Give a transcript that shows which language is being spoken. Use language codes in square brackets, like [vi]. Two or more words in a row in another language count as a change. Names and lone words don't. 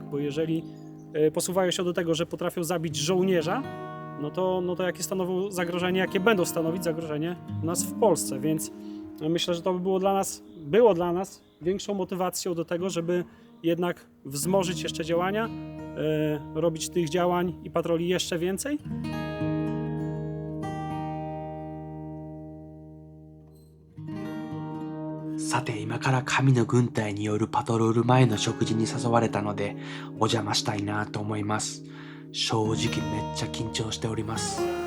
[pl] Bo jeżeli posuwają się do tego, że potrafią zabić żołnierza, no to jakie stanowią zagrożenie, jakie będą stanowić zagrożenie u nas w Polsce, więc myślę, że to było dla nas większą motywacją do tego, żeby jednak wzmożyć jeszcze działania, robić tych działań i patroli jeszcze więcej. [ja] Saて今から神の軍隊によるパトロール前の食事に誘われたのでお邪魔したいなと思います。正直めっちゃ緊張しております。